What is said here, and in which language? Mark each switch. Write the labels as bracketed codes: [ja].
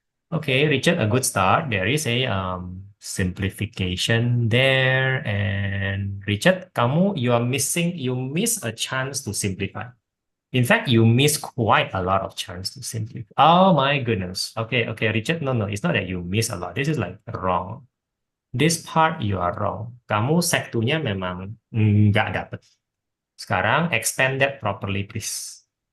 [en] Okay, Richard, a good start. There is a simplification there, and Richard, you miss a chance to simplify. In fact, you miss quite a lot of chance to simplify. Oh my goodness. Okay, Richard, no, it's not that you miss a lot. This is like wrong. This part you are wrong. [id] Kamu sektunya memang nggak dapet. [en] Sekarang extend that properly, please.